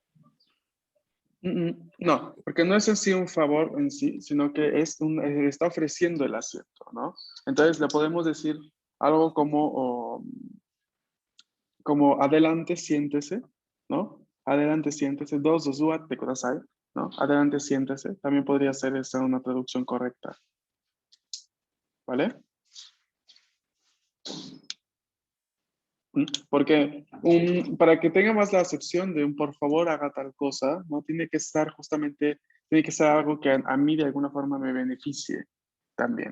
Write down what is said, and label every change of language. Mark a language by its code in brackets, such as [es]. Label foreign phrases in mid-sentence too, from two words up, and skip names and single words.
[es] No, porque no es en sí un favor en sí, sino que está ofreciendo el asiento, ¿no? Entonces le podemos decir algo como adelante, siéntese, ¿no? Adelante, siéntese. [ja] どうぞ座ってください, [es] ¿no? Adelante, siéntese. También podría ser esa una traducción correcta. ¿Vale? Porque para que tenga más la acepción de un por favor haga tal cosa, ¿no? Tiene que estar justamente, tiene que ser algo que a mí de alguna forma me beneficie también.